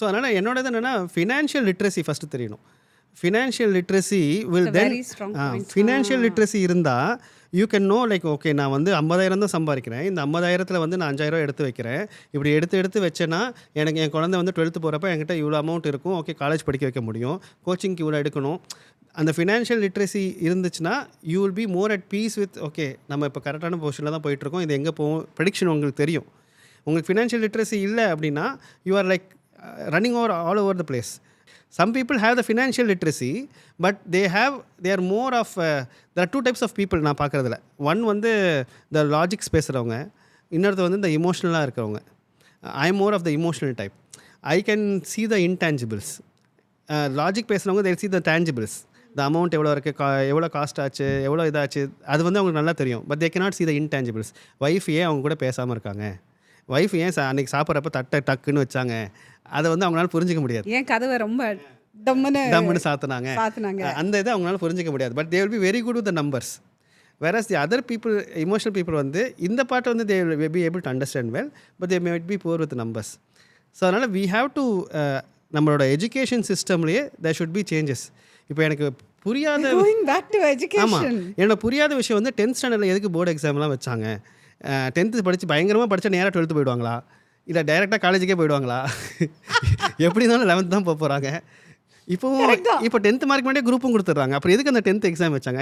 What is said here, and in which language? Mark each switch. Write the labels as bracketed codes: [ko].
[ta] So அதனால் என்னோடது என்னென்னா ஃபினான்ஷியல் லிட்ரஸி ஃபஸ்ட்டு தெரியணும். Financial literacy will then financial literacy இருந்தால் you can no like okay நான் வந்து 50,000 தான் சம்பாதிக்கிறேன், இந்த 50,000 வந்து நான் 5,000 எடுத்து வைக்கிறேன், இப்படி எடுத்து வச்சேன்னா எனக்கு என் குழந்தை வந்து 12th போகிறப்ப என்கிட்ட இவ்வளோ அமௌண்ட் இருக்கும், ஓகே காலேஜ் படிக்க வைக்க முடியும், கோச்சிங்க்கு இவ்வளோ எடுக்கணும். அந்த ஃபினான்ஷியல் லிட்ரஸி இருந்துச்சுன்னா [en] you will be more at peace with [ta] okay நம்ம இப்போ கரெக்டான பொசிஷனில் தான் போயிட்டுருக்கோம், இது எங்கே போகும் ப்ரெடிக்ஷன் உங்களுக்கு தெரியும். உங்களுக்கு ஃபினான்ஷியல் லிட்ரஸி இல்லை அப்படின்னா [en] You are like running over all over the place. Some people have the financial literacy, but they are more of there are 2 types of people [ta] நான் பார்க்குறதுல. [en] one வந்து the logics பேசுகிறவங்க, [ta] இன்னொருத்த வந்து இந்த இமோஷ்னலாக இருக்கிறவங்க. [en] I am more of the emotional type. I can see the intangibles. Logic பேசுகிறவங்க they see the tangibles. [ta] The amount எவ்வளோ இருக்குது, எவ்வளோ காஸ்ட் ஆச்சு, எவ்வளோ இதாச்சு, அது வந்து அவங்களுக்கு நல்லா தெரியும். [en] But they cannot see the intangibles. [ta] Wife ஏன் அவங்க கூட பேசாமல் இருக்காங்க, ஒய்ஃப் ஏன் அன்றைக்கி சாப்பிட்றப்ப டக்குன்னு வச்சாங்க, அதை வந்து அவங்களால புரிஞ்சிக்க முடியாது. ஏன் கதவை ரொம்ப டம்முன்னு சாத்துனாங்க, சாத்துனாங்க. அந்த இதை அவங்களால புரிஞ்சிக்க முடியாது. [en] But they will be very good with the numbers. whereas the other people, emotional people வந்து [ta] இந்த பார்ட்டை வந்து [en] they will be able to understand well, but they might be poor with numbers. So அதனால் we have to [ta] நம்மளோட education சிஸ்டம்லேயே [en] there should be changes. [ta] இப்போ எனக்கு புரியாத ஆமாம், என்னோட புரியாத விஷயம் வந்து 10th ஸ்டாண்டர்டில் எதுக்கு போர்டு எக்ஸாம்லாம் வச்சாங்க, 10th படித்து பயங்கரமாக படித்தா நேராக 12th போயிடுவாங்களா, இல்லை டைரெக்டாக காலேஜுக்கே போயிடுவாங்களா, எப்படி இருந்தாலும் 11th தான் போக போகிறாங்க. இப்போ 10th மார்க் மட்டும் குரூப்பும் கொடுத்துட்றாங்க. அப்புறம் எதுக்கு அந்த 10th எக்ஸாம் வச்சாங்க?